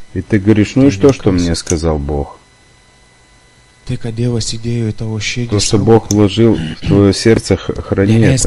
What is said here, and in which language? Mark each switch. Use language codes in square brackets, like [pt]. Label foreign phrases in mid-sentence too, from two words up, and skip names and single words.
[ru] И ты говоришь, ну и что мне сказал Бог? [lt] Tai, ką Dievas įdėjo į tavo širdį, [ru] то, что Бог вложил в твое сердце, храни это.